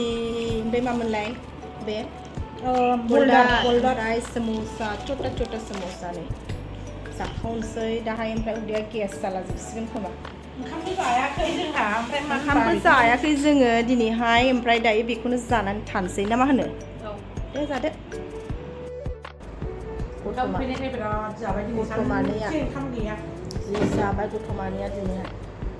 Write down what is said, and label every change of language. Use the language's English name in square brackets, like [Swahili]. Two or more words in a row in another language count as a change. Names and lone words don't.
[Bodo] ओमफ्राय मामोनलाय बे बोल्डार समोसा छोटा समोसा नै जाखावनोसै दाहाय ओमफ्राय उदैया गेस जाला जोबसिगोन खोमा ओंखामबो जायाखै जोंहा ओमफ्राय ओंखामबो जायाखै जोङो दिनैहाय ओमफ्राय दायो बेखौनो जानानै थानोसै ना मा होनो दे जादो गथ'मानिया जि जाबाय गथ'मानिया दिनैहाय